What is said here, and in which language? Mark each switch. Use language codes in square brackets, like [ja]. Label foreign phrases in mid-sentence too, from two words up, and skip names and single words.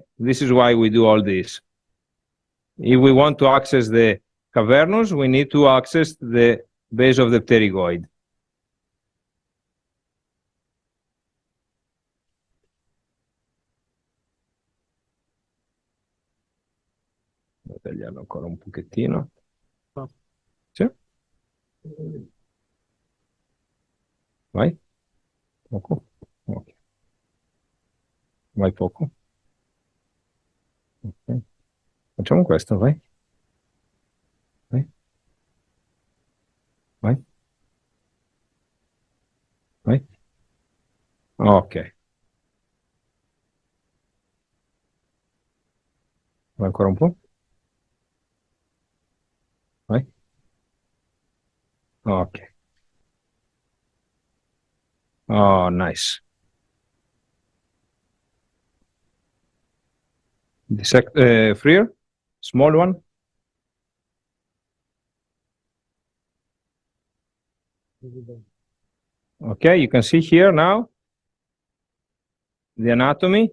[en] This is why we do all this. If we want to access the cavernous, we need to access the base of the pterygoid. [it] Voy a tagliarlo ancora un pochettino. Sì? Vai? Poco? Ok. Vai poco? Ok. Facciamo questo, vai. Vai. Vai. Vai. Ok. Vai ancora un po'? Vai. Ok. [en] Oh, nice. Dissect, freer, small one. Okay, you can see here now the anatomy.